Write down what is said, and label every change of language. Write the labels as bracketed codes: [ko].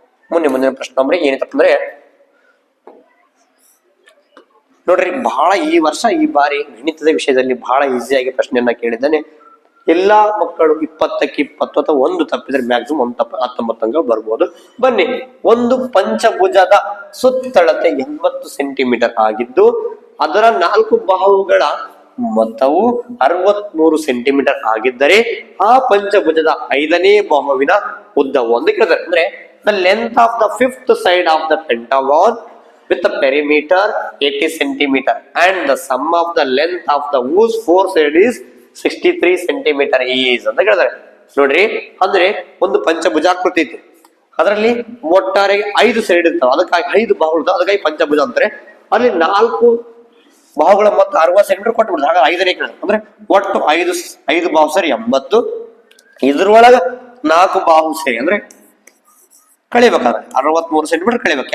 [kn] ಮುಂದಿನ ಪ್ರಶ್ನೆ ಅಂದ್ರೆ ಏನಿತ್ತಪ್ಪ ಅಂದ್ರೆ ನೋಡ್ರಿ ಬಹಳ ಈ ವರ್ಷ ಈ ಬಾರಿ ಗಣಿತದ ವಿಷಯದಲ್ಲಿ ಬಹಳ ಈಸಿಯಾಗಿ ಪ್ರಶ್ನೆಯನ್ನ ಕೇಳಿದ್ದಾನೆ. ಎಲ್ಲಾ ಮಕ್ಕಳು 20ಕ್ಕೆ 20 ಅಥವಾ 1 ತಪ್ಪಿದ್ರೆ ಮ್ಯಾಕ್ಸಿಮಮ್ 1 ತಪ್ಪ 19 ಅಂಕ ಬರ್ಬೋದು. ಬನ್ನಿ, ಒಂದು ಪಂಚಭುಜದ ಸುತ್ತಳತೆ 80 ಸೆಂಟಿಮೀಟರ್ ಆಗಿದ್ದು ಅದರ 4 ಬಾಹುಗಳ ಮೊತ್ತವು 63 ಸೆಂಟಿಮೀಟರ್ ಆಗಿದ್ದರೆ ಆ ಪಂಚಭುಜದ 5ನೇ ಬಾಹುವಿನ ಉದ್ದವು ಅಂತ ಕೇಳಿದ್ರೆ ಅಂದ್ರೆ [en] the length of the 5th side of the pentagon with the perimeter 80 centimeter and the sum of the length of the whose 4 side is 63 centimeter is [kn] ಅಂತ ಕೇಳಿದಾರೆ. ನೋಡ್ರಿ ಅಂದ್ರೆ ಒಂದು ಪಂಚಭುಜಾಕೃತಿ ಐತಿ, ಅದರಲ್ಲಿ ಒಟ್ಟಾರೆ 5 ಸೈಡ್ ಇರ್ತಾವ, ಅದಕ್ಕಾಗಿ 5 ಬಾಹುಗಳು, ಅದಕ್ಕಾಗಿ ಪಂಚಭುಜ ಅಂತಾರೆ. ಅಲ್ಲಿ 4 ಬಾಹುಗಳ ಮೊತ್ತ 60 ಸೆಂಟಿಮೀಟರ್ ಕೊಟ್ಬಿಡ್ತಾರೆ. ಹಾಗಾದ್ರೆ 5ನೇ ಕೇಳಿದ್ರೆ ಅಂದ್ರೆ ಒಟ್ಟು 5 ಬಾಹು ಸರಿ 80, ಇದ್ರೊಳಗ 4 ಬಾಹು ಸರಿ ಅಂದ್ರೆ ಕಳಿಬೇಕಾದ್ರೆ 63 ಸೆಂಟಿಮೀಟರ್ ಕಳಿಬೇಕು.